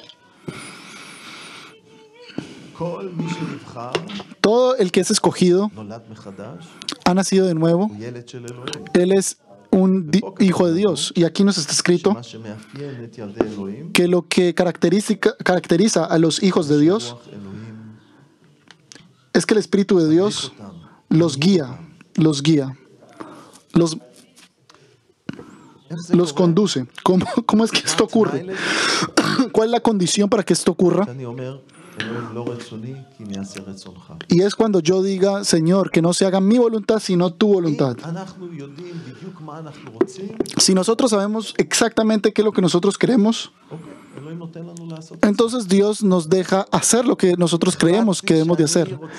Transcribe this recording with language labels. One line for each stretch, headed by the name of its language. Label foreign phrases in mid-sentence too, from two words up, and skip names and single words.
Hebrew: כל מי שנבחר,
Spanish: Todo el que es escogido
Hebrew: נולד מחדש,
Spanish: ha nacido de nuevo.
Hebrew: הוא ילד של אלוהים.
Spanish: Él es un hijo de Dios. Y aquí nos está escrito
Hebrew: מה שמאפיין את ילדי אלוהים,
Spanish: que lo que caracteriza a los hijos de Dios
Hebrew: רוח אלוהים
Spanish: es que el Espíritu de Dios
Hebrew: אותם.
Spanish: los guía, los
Hebrew: איך זה
Spanish: los
Hebrew: קורה?
Spanish: conduce. ¿Cómo es que esto ocurre? ¿Cuál es la condición para que esto ocurra?
Hebrew: אני אומר,
Spanish: Y es cuando yo diga, Señor, que no se haga mi voluntad, sino tu voluntad. Si nosotros sabemos exactamente qué es lo que nosotros queremos, entonces Dios nos deja hacer lo que nosotros creemos que debemos de hacer.